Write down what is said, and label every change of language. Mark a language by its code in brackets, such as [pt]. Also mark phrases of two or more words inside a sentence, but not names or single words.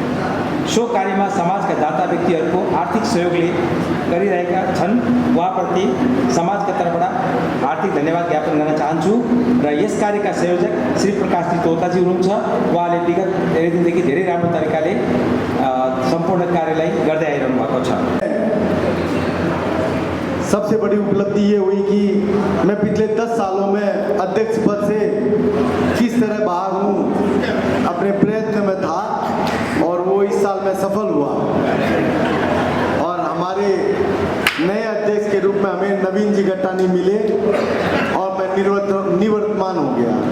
[ne] सो कार्यमा समाजका दाता व्यक्तिहरूको आर्थिक सहयोगले गरिरहेका छन्। उहाँप्रति समाजका तर्फबाट आर्थिक धन्यवाद ज्ञापन गर्न चाहन्छु र यस कार्यका संयोजक श्री प्रकाश जी तोताजी हुनुहुन्छ। उहाँले विगत धेरै दिनदेखि धेरै राम्रो तरिकाले सम्पूर्ण कार्यलाई गर्दै आइरहनु भएको छ। [hi] सबसे बड़ी उपलब्धि ये हुई कि मैं पिछले 10 सालों में अध्यक्ष पद से किस तरह बाहर हूँ, अपने प्रयत्न में था और वो इस साल में सफल हुआ और हमारे नए अध्यक्ष के रूप में हमें नवीन जी गट्टानी मिले और मैं निवर्तमान हो गया।